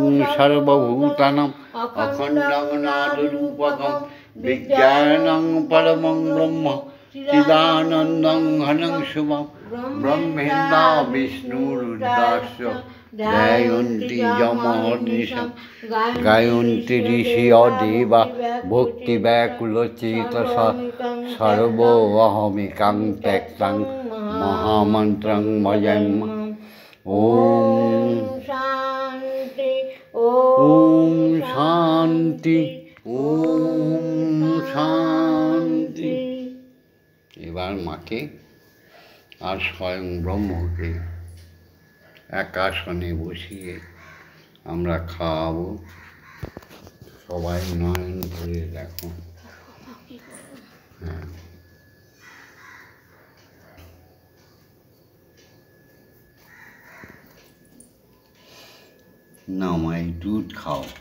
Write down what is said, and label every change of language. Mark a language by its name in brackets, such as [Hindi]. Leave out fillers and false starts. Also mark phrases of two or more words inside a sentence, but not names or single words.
[Sanskrit] সর্বভূতানাং অখণ্ডং নাদরূপকম বিজ্ঞানং পরমং ব্রহ্ম চিদানন্দং ঘনং শুভম ব্রহ্মেন্দা বিষ্ণুরুদ্রাস্য ধ্যায়ন্তি যমহর্নিশম গায়ন্তি ঋষিয় দেবা ভক্তি ব্যাকুল চেতসা সর্বহমিকাং ত্যক্তাং মহামন্ত্রং ভজাম্যহম। ওম শান্তি ওম শান্তি ওম শান্তি। [Bangla] এবার মাকে আর স্বয়ং ব্রহ্মকে একাসনে বসিয়ে আমরা খাওয়াবো। সবাই নয়ন করে দেখো। হ্যাঁ, না মাই দুধ খাও।